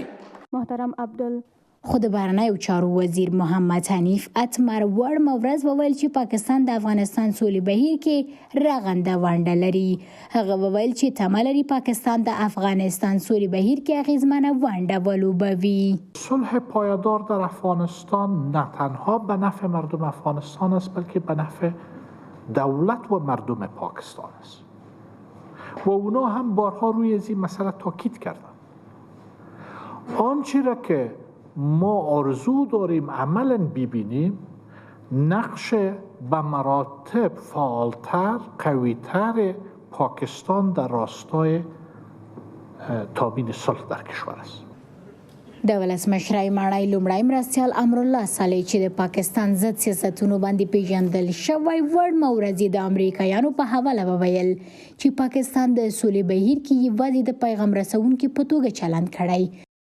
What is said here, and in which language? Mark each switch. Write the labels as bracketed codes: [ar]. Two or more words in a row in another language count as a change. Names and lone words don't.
[ps] محترم عبدل خو د بهرنیو چارو وزیر محمد حنیف اتمر وړمه ورځ وویل چې پاکستان د افغانستان سولې بهیر کې رغنده ونډه لري. هغه وویل چې تمه لري پاکستان د افغانستان سولې بهیر کې اغیزمنه ونډه ولوبوي. [fa] صلح پایدار در افغانستان نه تنها به نفع مردم افغانستان است بلکه به نفع دولت و مردم پاکستان است و اونا هم بارها روی این مسئله تاکید کردن. آنچه را که ما آرزو داریم عملا ببینیم نقش به مراتب فعالتر قویتر پاکستان در راستای تامین صلح در کشور است. [ps] د ولسمشرۍ ماڼۍ لومړی مرستیال امرالله صالح چې د پاکستان ضد سیاستونو باندې پیژندل شوی وړمه ورځ د امریکایانو په حواله وویل چې پاکستان د سولې بهیر کې یوازې د پیغام رسونکي په توګه چلند کړی.